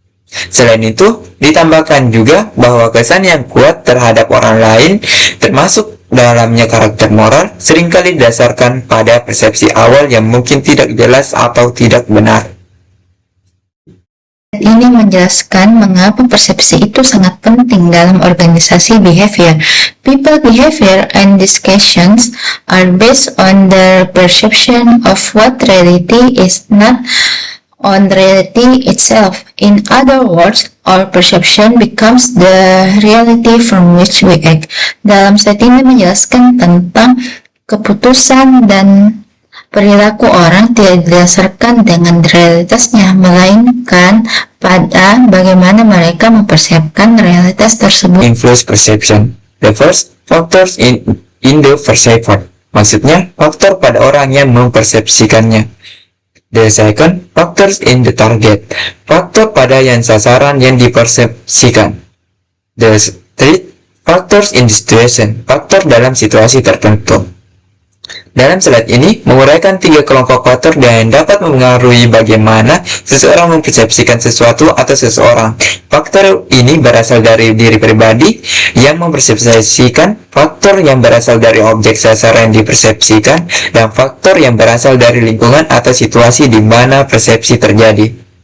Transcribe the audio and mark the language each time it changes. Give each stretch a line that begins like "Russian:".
Indonesian: Selain itu, ditambahkan juga bahwa kesan yang kuat terhadap orang lain, termasuk dalamnya karakter moral, seringkali didasarkan pada persepsi awal yang mungkin tidak jelas atau tidak benar. Ini menjelaskan mengapa persepsi itu sangat penting dalam organisasi behavior.
English: People behavior and discussions are based on their perception of what reality is, not on reality itself. In other words, our perception becomes the reality from which we act.
Indonesian: Dalam slide ini menjelaskan tentang keputusan dan perilaku orang tidak didasarkan dengan realitasnya, melainkan pada bagaimana mereka mempersepsikan realitas tersebut.
English: Influence perception. The first factors in the perceiver.
Indonesian: Maksudnya, faktor pada orang yang mempersepsikannya.
English: The second, factors in the target.
Indonesian: Faktor pada yang sasaran yang dipersepsikan.
English: The third, factors in the situation.
Indonesian: Faktor dalam situasi tertentu. Dalam slide ini menguraikan 3 kelompok faktor yang dapat mempengaruhi bagaimana seseorang mempersepsikan sesuatu atau seseorang. Faktor ini berasal dari diri pribadi yang mempersepsikan, faktor yang berasal dari objek sasaran yang dipersepsikan, dan faktor yang berasal dari lingkungan atau situasi di mana persepsi terjadi.